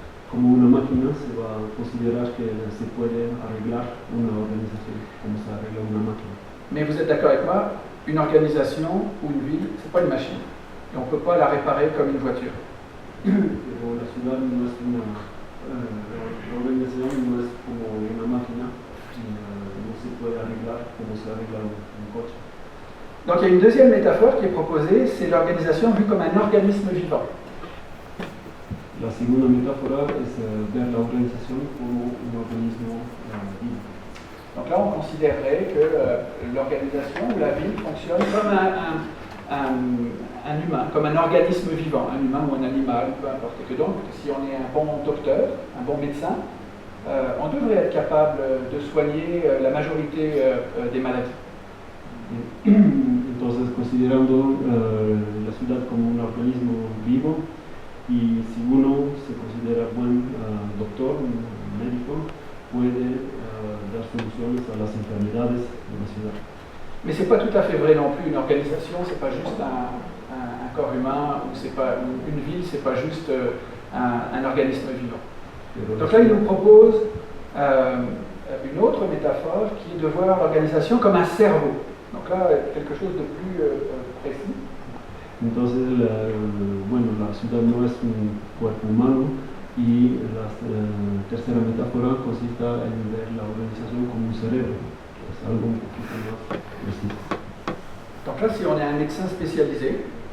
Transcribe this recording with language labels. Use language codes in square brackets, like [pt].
[es] Como una máquina se va a considerar que se puede arreglar una organización, como se arregla una máquina. [fr] Mais vous êtes d'accord avec moi, une organisation ou une ville, c'est pas une machine. Et on ne peut pas la réparer comme une voiture. [es] Pero la ciudad no es la organización no es como una máquina, no se puede arreglar como se arregla un coche. [fr] Donc il y a une deuxième métaphore qui est proposée, c'est l'organisation vue comme un organisme vivant. [es] La segunda metáfora es ver la organización como un organismo vivo. [fr] Donc là, on considérerait que l'organisation ou la ville fonctionne comme un humain, comme un organisme vivant, un humain ou un animal, peu importe. Que donc, si on est un bon docteur, un bon médecin, on devrait être capable de soigner la majorité des maladies. [es] Entonces, considerando la ciudad como un organismo vivo, y si uno se considera buen doctor, un médico, puede dar soluciones a las enfermedades de la ciudad. [fr] Mais ce n'est pas tout à fait vrai non plus. Une organisation, ce n'est pas juste un corps humain, ou c'est pas une ville, ce n'est pas juste un organisme vivant. Donc là, il nous propose une autre métaphore qui est de voir l'organisation comme un cerveau. Donc là, quelque chose de plus précis. [es] Entonces, la ciudad no es un cuerpo humano y la tercera metáfora consiste en ver la organización como un cerebro, que es algo un poquito más preciso. [fr] Donc là, si on est un médecin spécialisé,